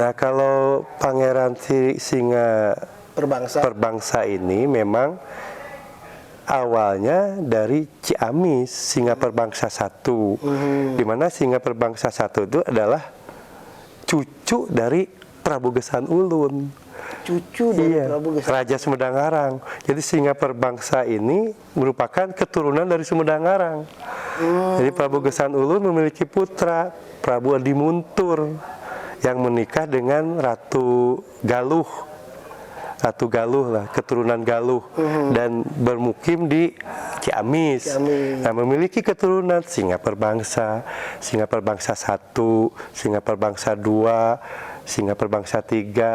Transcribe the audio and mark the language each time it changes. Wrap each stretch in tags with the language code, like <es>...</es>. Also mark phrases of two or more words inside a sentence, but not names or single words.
<id>Nah, kalau Pangeran Singa Perbangsa ini memang awalnya dari Ciamis, Singa Perbangsa 1. Di mana Singa Perbangsa 1 itu adalah cucu dari Prabu Gesan Ulun. Cucu dari Prabu Gesan Raja Sumedang-Arang. Jadi Singa Perbangsa ini merupakan keturunan dari Sumedang-Arang. Jadi Prabu Gesan Ulun memiliki putra Prabu Adi Muntur yang menikah dengan Ratu Galuh. Ratu Galuh lah, keturunan Galuh, dan bermukim di Ciamis. Nah, memiliki keturunan Singa Perbangsa 1, Singa Perbangsa 2, Singa Perbangsa 3.</id>